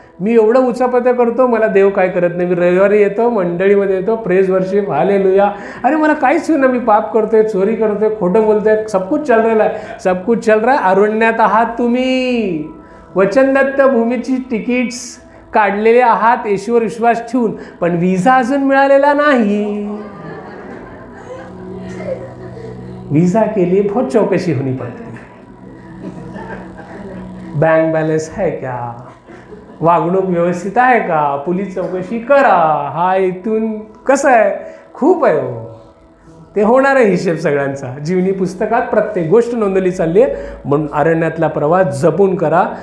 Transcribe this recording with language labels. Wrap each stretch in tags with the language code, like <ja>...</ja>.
<mr>मी एवढं उचापत्या करतो, मला देव काय करत नाही. मी रविवारी येतो, मंडळीमध्ये येतो, प्रेज वर्शिप, हालेलुया, अरे मला काहीच ना, मी पाप करतोय, चोरी करतोय, खोटं बोलतोय,</mr> <hi>सब कुछ चल रहा है.</hi> <mr>अरण्यात आहात तुम्ही. वचनदत्त भूमीची तिकीट्स काढलेले आहात येशूवर विश्वास ठेवून, पण विजा अजून मिळालेला नाही.</mr> <hi>वीजा के लिए बहुत चौकशी होनी पड़ती है. बैंक बैलेंस है क्या,</hi> <mr>वागणूक व्यवस्थित आहे का, पोलीस चौकशी करा. हा इथून कसं आहे, खूप आहे हो. ते होणार आहे हिशेब सगळ्यांचा. जीवनी पुस्तकात प्रत्येक गोष्ट नोंदवली चालली आहे. म्हणून अरण्यातला प्रवास जपून करा.</mr>